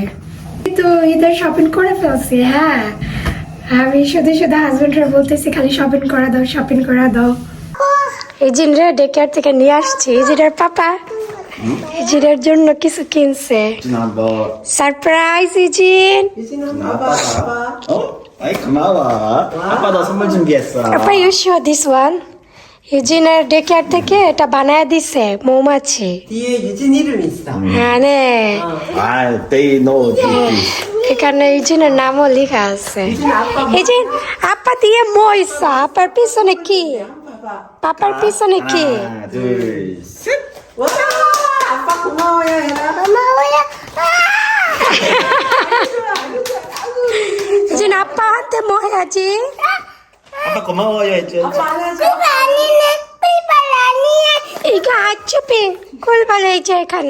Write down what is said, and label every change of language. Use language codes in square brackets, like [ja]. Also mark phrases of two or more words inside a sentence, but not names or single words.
[bn] তো ঈদের শপিং করে ফেলছি। হ্যাঁ, আমি শুধু শুধু হাজবেন্ডরা বলতেছি খালি শপিং করা দাও, শপিং করা দাও। এই জিনরে ডে কেয়ার থেকে নিয়ে আসছি, এই জিনের পাপা এই জিনের জন্য কিছু কিনছে। সারপ্রাইজ ইজিন। [ko] 아이 고마워. 아빠 너 선물 준비했어. [en] আপা you show this one. [bn] ইউজিনের ডে কেয়ার থেকে এটা বানায় দিছে মৌমাছি। [ko] 뒤에 유진 이름 있어. [bn] হ্যাঁ নে, 아, [en] they know this. [bn] এখানে ইউজিনের নামও লেখা আছে। এই যে আপা দিয়ে মইসা, আপার পিছনে কি, [ko] 봐봐. [bn] পাপার পিছনে কি? [ko] 하나, 둘, 셋. 와, 아빠 고마워요, 얘나. 이제 아빠한테 뭐 해야지? 아빠 고마워요 했죠. 아빠 안아줘. 이거 아쭈비 꿀벌레 이제 가네.